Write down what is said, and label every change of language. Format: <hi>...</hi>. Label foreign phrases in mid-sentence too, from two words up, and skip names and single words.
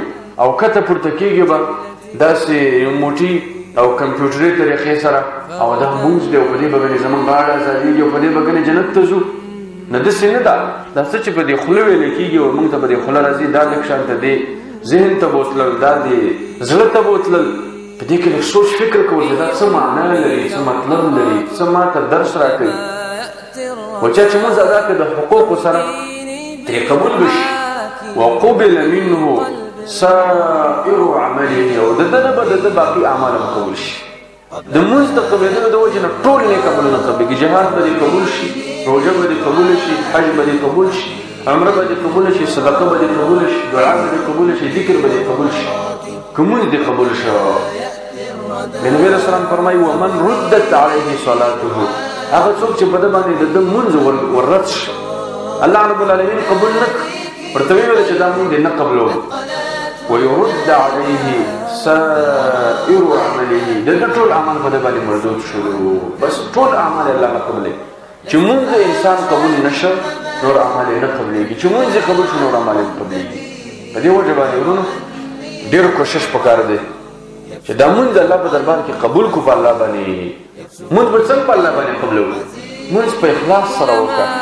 <ps>او کته پورته کېږي به داسې یو موټي او کمپیوټري طریقې سره او دا مونځ دی او په دې به ګنې زموږ غاړه ازادېږي او په دې به ګنې جنت ته ځو نه داسې نه ده دا څه چې په دې خوله ویلی کېږي او موږ ته په دې خوله راځي دا لږ شانته دی ذهن ته بوتلل دا دی زړه ته بوتلل په دې کې لږ سوچ فکر کول چې دا څه معنا لري څه مطلب لري څه ماته درس راکوي و چا چې مونځ ادا کړه د حقوقو سره ترې قبول به شي</ps> <ar>وقبل منه سائر عمله</ar> <ps>او د ده نه به د ده باقي اعمال هم قبول شي د مونځ د قبلېدلو د وجې نه ټول نیک عملونه قبلېږي جهاد به دې قبول شي روژه به دې قبول شي حج به دې قبول شي عمره به دې قبول شي صدقه به دې قبول شي دعا به دې قبول شي ذکر به دې قبول شي که مونځ دې قبول شو نبی</ps> <ar>علیه السلام</ar> <ps>فرمایي</ps> <ar>ومن ردت علیه صلاته</ar> <ps>هغه څوک چې په ده باندې د ده مونځ وررد شي الله رب العالمین قبول نه کړي ورته ویل چې دا مونږ دې نه قبلوو</ps> <ar>ويرد عليه سائر عمله</ar> <ps>د ټول اعمال په ده باندې مردود شو بس ټول اعمال الله نه قبلوي چې مونځ د انسان قبول نشه نور اعمال یې نه قبلېږي چې مونځ یې قبول شو نور اعمال یې نه قبلېږي په دې وجه باندې ورونو ډېر کوشش پکار دی چې دا مونځ د الله په دربار کې قبول کو په الله باندې مونځ به څنګه په الله باندې قبلوو مونځ په اخلاص سره وکړه</ps>